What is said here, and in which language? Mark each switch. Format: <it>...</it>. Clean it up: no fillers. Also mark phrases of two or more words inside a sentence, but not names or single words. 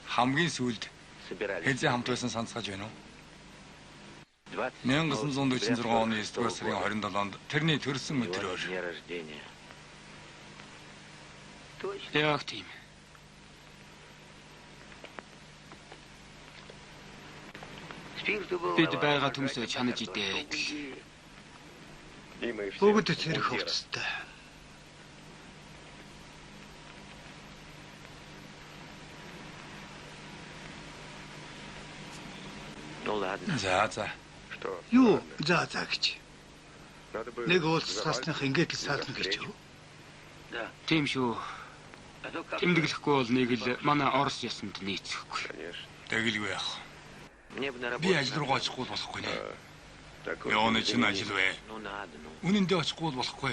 <mn>хамгийн сүүлд</mn> <ru>собирались?</ru> <mn>хэзээ хамт байсан санацгааж байна уу? 20 1946 оны 9-р сарын 27-нд тэрний төрсөн өдрөөр</mn> <ru>дня рождения. точно.</ru> <mn>Яг тийм. Бид байгаа төмсөө чанаж идээд л. Бүгд цэрэг хувцастай.</mn> <ru>Ну ладно.</ru> <mn>За.</mn> <ru>Что?</ru> <mn>Юу за гэж.</mn> <ru>Надо бы</ru> <mn>Нэг уулзсаасных ингээд л саална гэж юу?</mn> <ru>Да.</ru> <mn>Тийм шүү.</mn> <ru>А то как?</ru> <mn>Тэмдэглэхгүй бол нэг л манай Орос ясанд нийцэхгүй.</mn> <ru>Конечно.</ru> <mn>Тэгэлгүй яах.</mn> <ru>Мне бы на</ru> <mn>Би</mn> <ru>работу.</ru> <mn>ажил руу очихгүй болохгүй нэ.</mn> <ru>Такой</ru> <mn>Явны чинь ажил вэ.</mn> <ru>Ну надо, ну.</ru> <mn>Үнэндээ очихгүй болохгүй.</mn>